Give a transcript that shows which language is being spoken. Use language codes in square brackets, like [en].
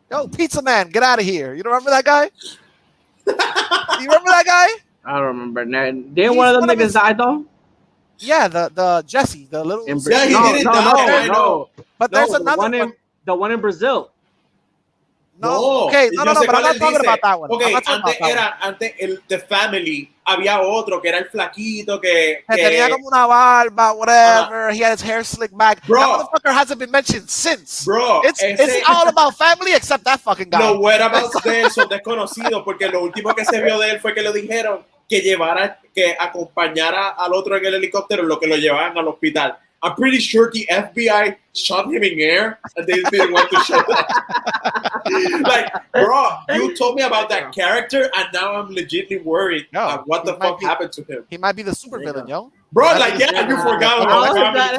[en] Yo, Pizza Man, get out of here. You don't remember that guy? You remember that guy? I don't remember. Didn't one of them niggas die though? Yeah, the Jesse, the little. He didn't die. No. But there's another one. The one in Brazil. No, okay, no, but I'm not talking about that one. [es] Okay, antes [en] the family, [es] había otro que era el flaquito que tenía como una barba, whatever. [en] He had his hair slicked back. Bro, that motherfucker hasn't been mentioned since. Bro, it's all about family except that fucking guy. [es] Los whereabouts de él son desconocidos porque lo último que se vio de él fue que le dijeron que acompañara al otro en el helicóptero en lo que lo llevaban al hospital. [en] I'm pretty sure the FBI shot him in air and they didn't want to show that. Like, bro, you told me about that character and now I'm legitimately worried what the fuck happened to him. He might be the super villain, yo. Bro, like, yeah, you forgot about that.